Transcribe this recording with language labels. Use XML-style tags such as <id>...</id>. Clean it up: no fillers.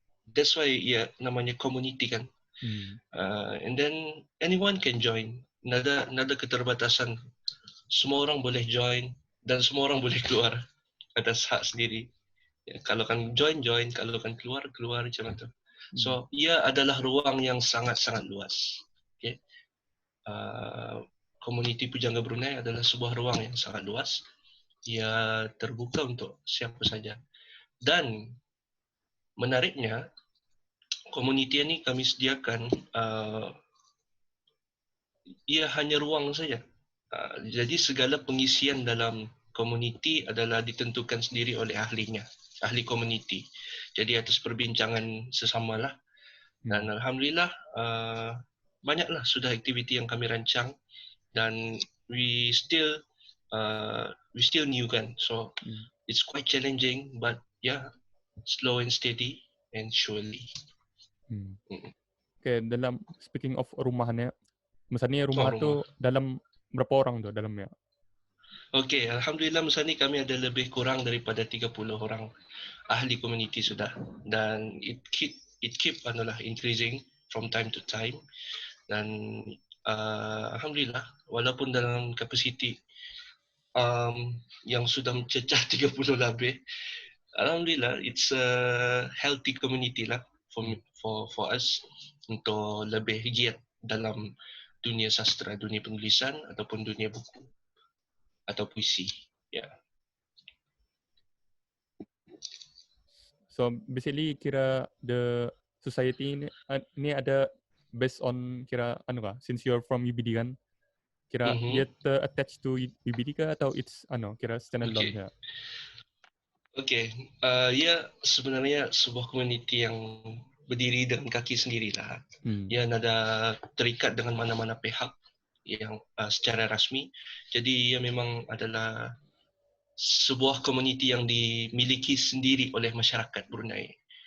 <en>That's why namanya community kan. And then anyone can join.</en> <ms>Nada keterbatasan. Semua orang boleh join dan semua orang boleh keluar atas hak sendiri. Kalau kan join, kalau kan keluar macam itu. So, ia adalah ruang yang sangat-sangat luas. Okay. Komuniti Pujangga Brunei adalah sebuah ruang yang sangat luas. Ia terbuka untuk siapa saja. Dan menariknya, komuniti ini kami sediakan ia hanya ruang saja. Jadi segala pengisian dalam komuniti adalah ditentukan sendiri oleh ahlinya, ahli komuniti. Jadi atas perbincangan sesamalah. Dan alhamdulillah banyaklah sudah aktiviti yang kami rancang dan</ms> <en>we still we still new kan, so it's quite challenging, but yeah, slow and steady and surely.</en> <ms>Okay, dalam</ms> <en>speaking of</en> <ms>rumahnya, misalnya rumah Rumah. tu dalam berapa orang tu dalamnya? Okay, Alhamdulillah masa ni kami ada lebih kurang daripada 30 orang ahli komuniti sudah, dan</ms> <en>it keep increasing from time to time,</en> <ms>dan Alhamdulillah walaupun dalam kapasiti yang sudah mencecah 30 lebih, Alhamdulillah</ms> <en>it's a healthy community lah for us</en> <ms>untuk lebih giat dalam dunia sastra, dunia penulisan ataupun dunia buku atau puisi. Yeah.</ms> <en>So basically kira the society ni ada based on kira since you're from UBD kan, kira dia attached to UBD</en> <ms>ke atau</ms> <en>it's kira standalone ya?</en> <ms>Okay, ya sebenarnya sebuah komuniti yang berdiri dengan kaki sendirilah. Dia ada terikat dengan mana-mana pihak yang secara rasmi. Jadi ia memang adalah sebuah komuniti yang dimiliki sendiri oleh masyarakat Brunei.</ms>